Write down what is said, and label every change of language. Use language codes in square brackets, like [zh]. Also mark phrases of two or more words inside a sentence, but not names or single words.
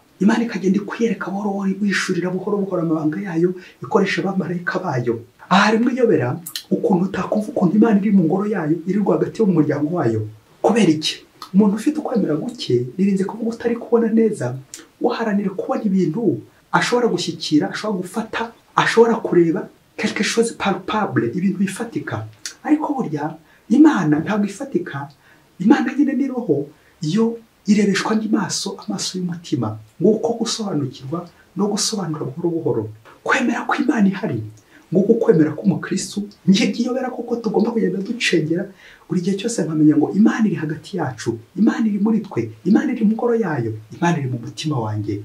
[rw] Imana ikagenda ikwiyereka buhoro, wishurira buhoro amabanga yayo, ikoresha abamarayika bayo. Aha harimo iyobera, ukuntu utakumva ukuntu Imana iri mu ngoro yayo, iri rwagati mu muryango wayo. Kubera iki? Umuntu ufite ukwemera guke nirinze kuvuga utari kubona neza, waharanira kubona ibintu ashobora gushyikira, ashobora gufata, ashobora kureba, [fr] quelque chose palpable, [rw] ibintu bifatika. Ariko burya Imana ntabwo ifatika. Imana nyine ni roho, yo irebeshwa n'amaso, amaso y'umutima. Nguko gusobanukirwa no gusobanura buhoro buhoro. Kwemera ko Imana ihari, nguko kwemera ko umukristo ngiyobera koko tugomba kugenda ducengera buri gihe cyose, nkamenya ngo Imana iri hagati yacu, Imana iri muri twe, Imana iri mu ngoro yayo, Imana iri mu mutima wanjye.